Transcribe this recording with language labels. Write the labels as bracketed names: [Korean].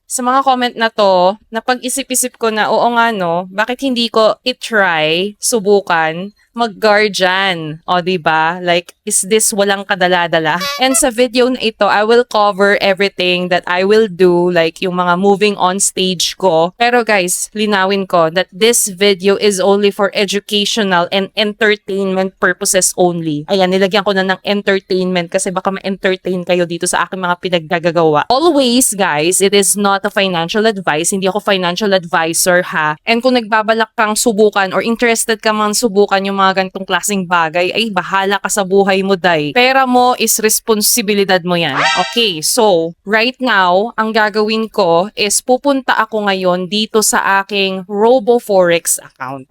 [Filipino] Sa mga comment na to, napag-isip-isip ko na, oo nga no, bakit hindi ko i-try, subukan, mag-Guardian. O, diba? [English] Like, is this [Filipino] walang kadala-dala? [English] And [Filipino] sa video na ito, [English] I will cover everything that I will do, like yung mga moving on stage ko. [Filipino] Pero guys, linawin ko [English] that this video is only for educational and entertainment purposes only. [Filipino] Ayan, nilagyan ko na ng entertainment kasi baka ma-entertain kayo dito sa aking mga pinaggagawa. [English] Always, guys, it is not a financial advice. [Filipino] Hindi ako financial advisor, ha? And kung nagbabalak kang subukan or interested ka man subukan yung mga ganitong klaseng bagay, ay bahala ka sa buhay mo, day. Pera mo is responsibilidad mo yan. [English] Okay, so, right now, [Filipino] ang gagawin ko is pupunta ako ngayon dito sa aking RoboForex account.